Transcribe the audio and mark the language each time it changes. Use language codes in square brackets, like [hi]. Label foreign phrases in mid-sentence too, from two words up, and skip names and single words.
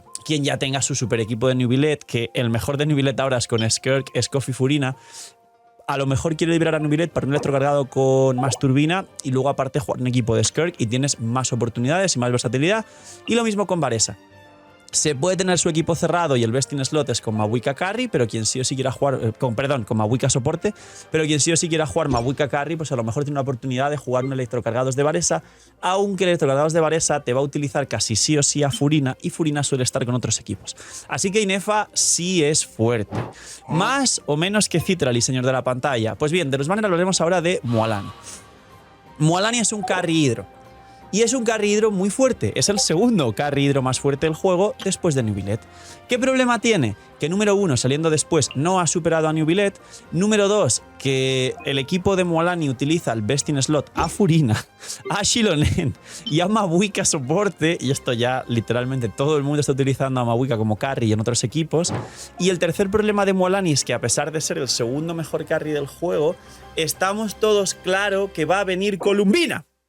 [es] Quien ya tenga su super equipo de Nubilet, que el mejor de Nubilet ahora es con Skirk, Scoff y Furina, a lo mejor quiere liberar a Nubilet para un electrocargado con Masturbina y luego aparte jugar un equipo de Skirk y tienes más oportunidades y más versatilidad. Y lo mismo con Varesa. Se puede tener su equipo cerrado y el [en] best in slot [es] es con Mabuika Carry, pero quien sí o sí quiera jugar, con Mabuika soporte, pero quien sí o sí quiera jugar Mabuika Carry, pues a lo mejor tiene una oportunidad de jugar un electrocargados de Varesa, aunque el electrocargados de Varesa te va a utilizar casi sí o sí a Furina y Furina suele estar con otros equipos. Así que Inefa sí es fuerte. Más o menos que Citrally, señor de la pantalla. Pues bien, de los banners hablaremos ahora de Mualani. Mualani es un carry hidro. Y es un carry hidro muy fuerte, es el segundo carry hidro más fuerte del juego después de Nubilet. ¿Qué problema tiene? Que número 1, saliendo después, no ha superado a Nubilet. Número 2, que el equipo de Mualani utiliza el [en] best in slot [es] a Furina, a Xilonen y a Mabuika soporte, y esto ya literalmente todo el mundo está utilizando a Mabuika como carry en otros equipos. Y el tercer problema de Mualani es que a pesar de ser el segundo mejor carry del juego, estamos todos claro que va a venir Columbina.